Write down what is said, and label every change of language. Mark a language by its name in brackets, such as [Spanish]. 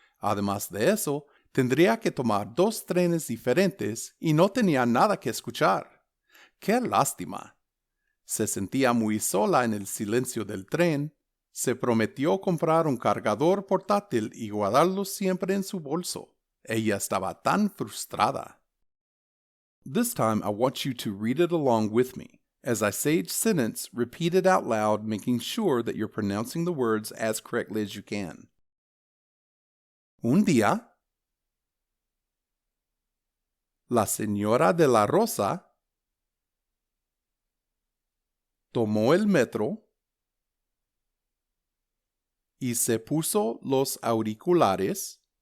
[Spanish] Además de eso, tendría que tomar 2 trenes diferentes y no tenía nada que escuchar. ¡Qué lástima! Se sentía muy sola en el silencio del tren. Se prometió comprar un cargador portátil y guardarlo siempre en su bolso. Ella estaba tan frustrada. [English] This time I want you to read it along with me. As I say each sentence, repeat it out loud, making sure that you're pronouncing the words as correctly as you can. [Spanish] Un día, la señora de la Rosa tomó el metro y se puso los auriculares